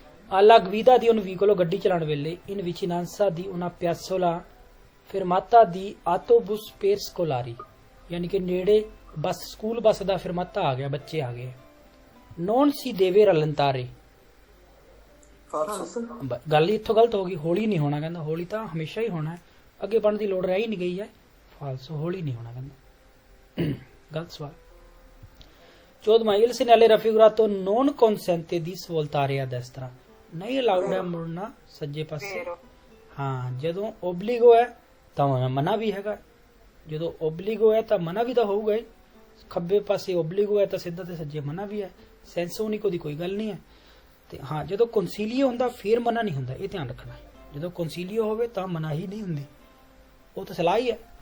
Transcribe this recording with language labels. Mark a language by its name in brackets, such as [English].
[Italian] alla guida di un veicolo [Punjabi] ਗੱਡੀ ਚਲਾਉਣ ਵੇਲੇ [Italian] in vicinanza di una piazzola fermata di autobus per scolari [Punjabi] ਯਾਨੀ ਕਿ ਨੇੜੇ ਬੱਸ ਸਕੂਲ ਬੱਸ ਦਾ ਫਰਮਾਤਾ ਆ ਗਿਆ ਬੱਚੇ ਆ ਗਏ [Italian] non si deve rallentare ਫਾਲਸੋ [Punjabi] ਗੱਲ ਇੱਥੋਂ ਗਲਤ ਹੋ ਗਈ ਹੌਲੀ ਨਹੀਂ ਹੋਣਾ ਕਹਿੰਦਾ ਹੌਲੀ ਤਾਂ ਹਮੇਸ਼ਾ ਹੀ ਹੋਣਾ ਅੱਗੇ ਪੜਨ ਦੀ ਲੋੜ ਰਹਿ ਹੀ ਨਹੀਂ ਗਈ ਹੈ ਫਾਲਸੋ ਹੌਲੀ ਨਹੀਂ ਹੋਣਾ ਕਹਿੰਦਾ ਗਲਤ ਸਵਾਲ [Italian] 14ਵਾਂ il segnale raffigurato non consente di svoltare a destra, [Punjabi] ਨਹੀਂ ਅਲਾਉਡ ਹੈ ਮੁੜਨਾ ਸੱਜੇ ਪਾਸੇ। [Italian] vero, [Punjabi] ਹਾਂ, ਜਦੋਂ ਓਬਲੀਗੋ ਹੈ ਤਾਂ ਮਨਾ ਵੀ ਹੈਗਾ, ਜਦੋਂ ਓਬਲੀਗੋ ਹੈ ਤਾਂ ਮਨਾ ਵੀ ਤਾਂ ਹੋਊਗਾ ਹੀ। ਖੱਬੇ ਪਾਸੇ ਓਬਲੀਗੋ ਹੈ ਤਾਂ ਸਿੱਧਾ ਤੇ ਸੱਜੇ ਮਨਾ ਵੀ ਹੈ, ਸੈਂਸ ਉਨੀਕੋ ਦੀ ਕੋਈ ਗੱਲ ਨਹੀਂ ਹੈ। ਤੇ ਹਾਂ, ਜਦੋਂ ਕੰਸੀਲੀਓ ਹੁੰਦਾ ਫਿਰ ਮਨਾ ਨਹੀਂ ਹੁੰਦਾ, ਇਹ ਧਿਆਨ ਰੱਖਣਾ। ਜਦੋਂ ਕੰਸੀਲੀਓ ਹੋਵੇ ਤਾਂ ਮਨਾ ਹੀ ਨਹੀਂ ਹੁੰਦੀ, ਉਹ ਤਾਂ ਸਲਾਹ ਹੀ ਹੈ।